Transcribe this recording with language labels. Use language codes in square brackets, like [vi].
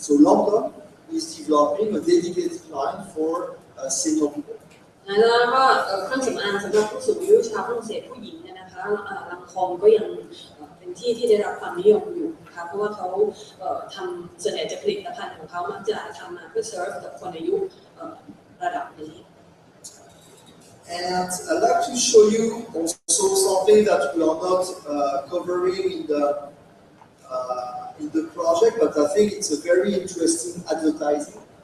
[en] So London is developing a dedicated line for senior people. [th] แล้วก็เครื่องสำอางสำหรับผู้สูงอายุชาวฝรั่งเศสผู้หญิงเนี่ยนะคะลังคอมก็ยังเป็นที่ได้รับความนิยมอยู่นะคะเพราะว่าเขาทำส่วนใหญ่จะผลิตภัณฑ์ของเขามักจะทำมาเพื่อเซิร์ฟกับคนอายุระดับนี้ [en] And I'd like to show you also something that we are not covering in the project, but I think it's a very interesting advertising.